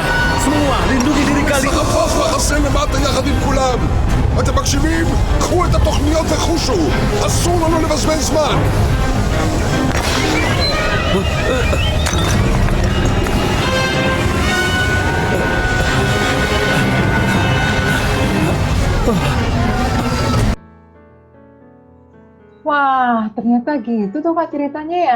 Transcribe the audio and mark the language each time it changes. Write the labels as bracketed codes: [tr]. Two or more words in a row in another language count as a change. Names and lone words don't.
[id] Semua lindungi diri kalian. [he] יחד עם כולם. אתם מקשיבים? קחו את התוכניות וחושו. אסור לנו לבזבז זמן. [id] Wah, ternyata gitu tuh Kak ceritanya ya.